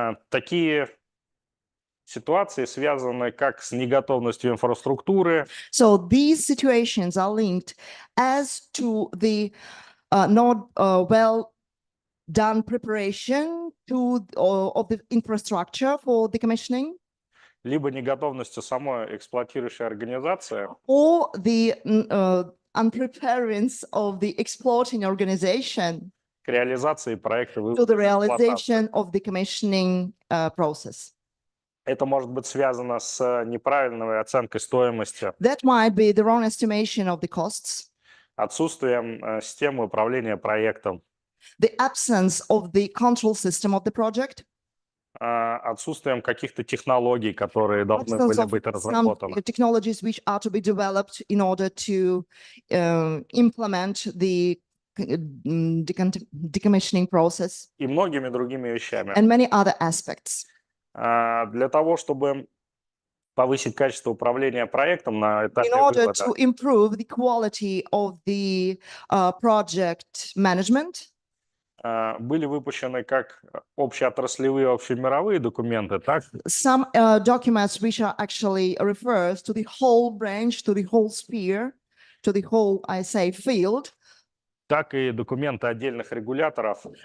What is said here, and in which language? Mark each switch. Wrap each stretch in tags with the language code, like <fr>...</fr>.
<ru>Такие ситуации связаны как с неготовностью инфраструктуры,</ru> <en>So these situations are linked as to the not well done preparation of the infrastructure for decommissioning,</en> <ru>либо неготовностью самой эксплуатирующей организации,</ru> <en>or the unpreparedness of the exploiting organization</en> <ru>к реализации проекта</ru> <en>to</en> <ru>вывода</ru> <en>the</en> <ru>из эксплуатации.</ru> <en>realization of the commissioning process.</en> <ru>Это может быть связано с неправильной оценкой стоимости,</ru> <en>That might be the wrong estimation of the costs,</en> <ru>отсутствием системы управления проектом,</ru> <en>the absence of the control system of the project,</en> <ru>отсутствием каких-то технологий, которые должны</ru> <en>absence</en> <ru>были</ru> <en>of</en> <ru>быть</ru> <en>some</en> <ru>разработаны.</ru> <en>technologies which are to be developed in order to implement the decommissioning process,</en> <ru>И многими другими вещами.</ru> <en>and many other aspects.</en> <ru>Для того, чтобы повысить качество управления проектом на</ru> <en>in</en> <ru>этапе</ru> <en>order</en> <ru>вывода.</ru> <en>to improve the quality of the project management.</en> <ru>Были выпущены как общеотраслевые, общемировые документы, так</ru> <en>Some documents which are actually refers to the whole branch, to the whole sphere, to the whole, I say, field.</en> <ru>так и документы отдельных регуляторов,</ru>